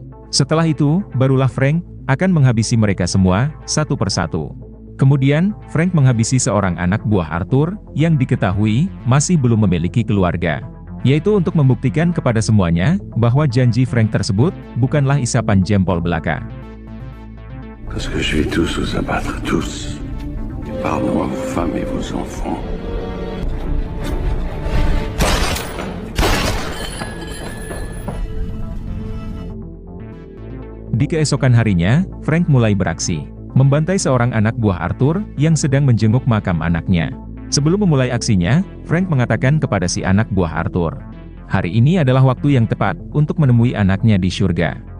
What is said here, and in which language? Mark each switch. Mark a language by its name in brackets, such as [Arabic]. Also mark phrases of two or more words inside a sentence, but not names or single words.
[Indonesian] Setelah itu, barulah Frank akan menghabisi mereka semua satu persatu. Kemudian, Frank menghabisi seorang anak buah Arthur yang diketahui masih belum memiliki keluarga. Yaitu untuk membuktikan kepada semuanya bahwa janji Frank tersebut bukanlah isapan jempol belaka. [French] Parce que je vais tous vous abattre, tous. Et pardon à vos femmes et vos enfants. [Indonesian] Di keesokan harinya, Frank mulai beraksi, membantai seorang anak buah Arthur yang sedang menjenguk makam anaknya. Sebelum memulai aksinya, Frank mengatakan kepada si anak buah Arthur, "Hari ini adalah waktu yang tepat untuk menemui anaknya di surga."